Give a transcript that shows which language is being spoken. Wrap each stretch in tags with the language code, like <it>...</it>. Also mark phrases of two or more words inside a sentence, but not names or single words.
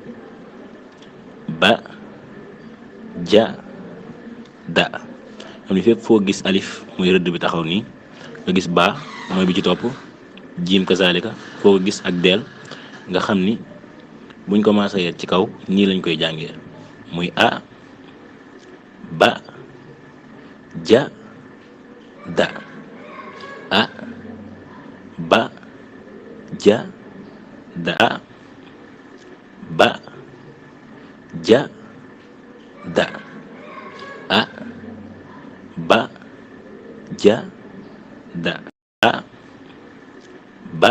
<wo>ba ja da xam ni fépp foo gis alif mooy rëdd bi taxaw nii nga gis ba mooy bi ci topp jiim kazalika foo ko gis ak deel nga xam ni buñ commencé yet ci kaw nii lañ koy jàngee muy a ba ja da a ba ja da a ba ja da a ba ja da a ba</wo>